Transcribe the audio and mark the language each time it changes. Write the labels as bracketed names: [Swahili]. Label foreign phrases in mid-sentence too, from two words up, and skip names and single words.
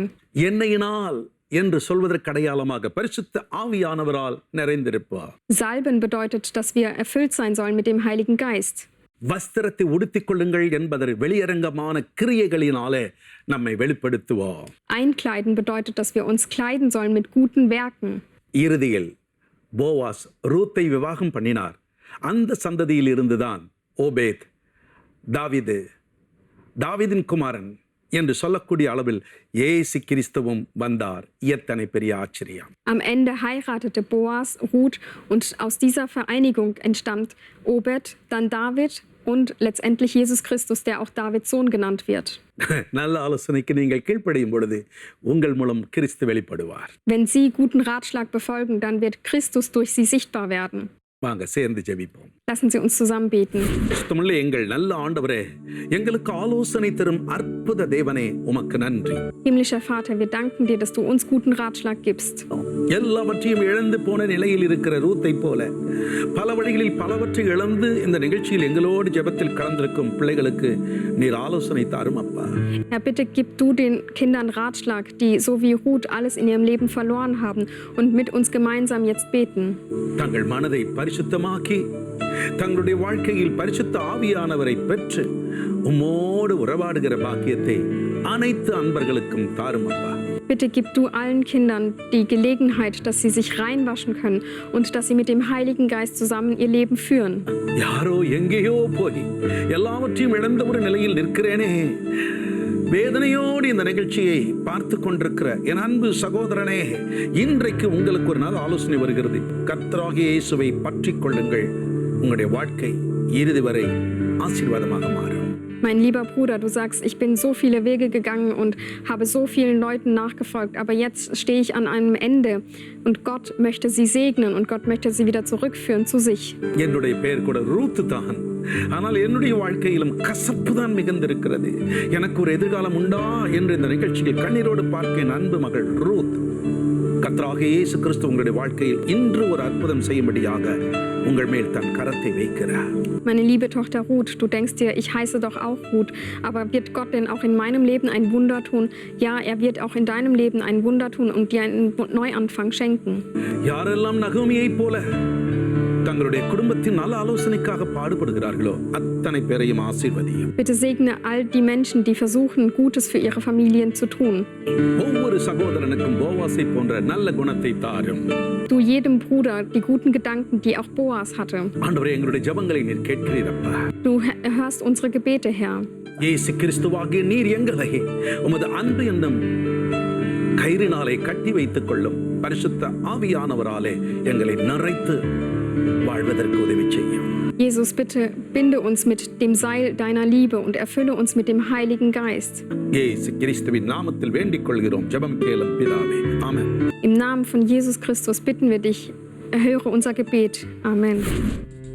[Tamil] எண்ணெயினால் என்று சொல்வதற்கு அடையாளமாக பரிசுத்த ஆவியானவரால் நிறைந்திருப்பார். [German] Salben bedeutet, dass wir erfüllt sein sollen mit dem Heiligen Geist. [Tamil] வஸ்திரத்தை உடுத்திக் கொள்ளுங்கள் என்பதை வெளியரங்கமான கிரியைகளினாலே நம்மை வெளிப்படுத்துவோம். [German] Einkleiden bedeutet, dass wir uns kleiden sollen mit guten Werken. [Tamil] இறுதியில் போவாஸ் ரூத்தை விவாகம் பண்ணினார். அந்த சந்ததியில் இருந்துதான் ஓபேத் தாவீதின் குமாரன் என்று சொல்லக்கூடிய அளவில் இயேசு கிறிஸ்துவும் வந்தார். எத்தனை பெரிய ஆச்சரியம்! [German] Am Ende heiratete Boas Ruth und aus dieser Vereinigung entstammt Obed, dann David und letztendlich Jesus Christus, der auch Davids Sohn genannt wird. [Tamil] நல்ல ஆலோசனைக்கு நீங்கள் கீழ்ப்படியும் பொழுது உங்கள் மூலம் கிறிஸ்து வெளிப்படுவார். [German] Wenn Sie guten Ratschlag befolgen, dann wird Christus durch Sie sichtbar werden. [Tamil] வாங்க சேர்ந்து ஜெபிப்போம். [German] Lassen Sie uns zusammen beten. [Tamil] சுத்தமுள்ள எங்கள் நல்ல ஆண்டவரே, எங்களுக்கு ஆலோசனை தரும் அற்புத தேவனே, உமக்கு நன்றி. [German] Himmlischer Vater, wir danken dir, dass du uns guten Ratschlag gibst. [Tamil] எல்லாவற்றையும் இழந்து போன நிலையில் இருக்கிற ரூத்தை போல பல வழிகளில் பலவற்றை இழந்து இந்த நிகழ்ச்சியில் எங்களோடு ஜெபத்தில் கலந்திருக்கும் பிள்ளைகளுக்கு நீர் ஆலோசனை தாரும் அப்பா. [German] Herr, bitte gib du den Kindern Ratschlag, die so wie Ruth alles in ihrem Leben verloren haben und mit uns gemeinsam jetzt beten. [Tamil] தங்கள் மனதை பரிசுத்தமாக்கி தங்களுடைய வாழ்க்கையில் பரிசுத்த ஆவியானவரை பெற்று உம்மோடு உறவாடுகிற பாக்கியத்தை அனைத்து அன்பர்களுக்கும் தாரும் அப்பா. [German] Bitte gib du allen Kindern die Gelegenheit, dass sie sich reinwaschen können und dass sie mit dem Heiligen Geist zusammen ihr Leben führen. [Tamil] யாரோ எங்கேயோ போய் எல்லாவற்றையும் இழந்த ஒரு நிலையில் நிற்கிறேனே, வேதனையோடு இந்த நிகழ்ச்சியை பார்த்து கொண்டிருக்கிற என் அன்பு சகோதரனே, இன்றைக்கு உங்களுக்கு ஒரு நாள் ஆலோசனை வருகிறது. கர்த்தராகிய இயேசுவை பற்றிக் கொள்ளுங்கள். உங்களுடைய வாழ்க்கை இறுதி வரை ஆசீர்வாதமாக மாறும். [German] Mein lieber Bruder, du sagst, ich bin so viele Wege gegangen und habe so vielen Leuten nachgefolgt, aber jetzt stehe ich an einem Ende und Gott möchte sie segnen und Gott möchte sie wieder zurückführen zu sich. [Tamil] என்னுடைய பெயர் கூட ரூத் தான். ஆனால் என்னுடைய வாழ்க்கையிலும் கசப்பு தான் மிகுந்திருக்கிறது. எனக்கு ஒரு எதிர்காலம் உண்டா என்று இந்த நிகழ்ச்சியில் கண்ணீரோடு பார்க்க அன்பு மகள் ரூத், கர்த்தராகிய இயேசு கிறிஸ்து உங்களுடைய வாழ்க்கையில் இன்று ஒரு அற்புதம் செய்யும்படியாக உங்கள் மேல் தன் கரத்தை வைக்கிறார். [German] Meine liebe Tochter Ruth, du denkst dir, ich heiße doch auch Ruth, aber wird Gott denn auch in meinem Leben ein Wunder tun? Ja, er wird auch in deinem Leben ein Wunder tun und dir einen Neuanfang schenken. [Tamil] யாரெல்லாம் நகோமியைப் போல தங்களுடைய குடும்பத்தின் நல்ல ஆலோசனைக்காக பாடுபடுகிறார்களோ அத்தனை பேரையும் ஆசீர்வதியும். [German] Bitte segne all die Menschen, die versuchen, Gutes für ihre Familien zu tun. [Tamil] ஒவ்வொரு சகோதரனுக்கும் போவாசை போன்ற நல்ல குணத்தை தாரும். [German] Du jedem Bruder die guten Gedanken, die auch Boas hatte. [Tamil] ஆண்டவரே, எங்களுடைய ஜெபங்களை நீர் கேட்கிறீரப்பா. [German] Du hörst unsere Gebete, Herr. [Tamil] இயேசு கிறிஸ்துவாகிய நீர் எங்களை உமது அன்பு என்னும் கயிறினாலே கட்டி வைத்துக் கொள்ளும் பரிசுத்த ஆவியானவராலே எங்களை நிறைத்து வாழ்வதற்கு உதவி செய்யும். [German] Jesus, bitte binde uns mit dem Seil deiner Liebe und erfülle uns mit dem Heiligen Geist. [Tamil] இயேசு கிறிஸ்துவின் நாமத்தில் வேண்டிக் கொள்கிறோம். ஜெபம் கேளும் பிதாவே. ஆமென். [German] Im Namen von Jesus Christus bitten wir dich, erhöre unser Gebet. Amen.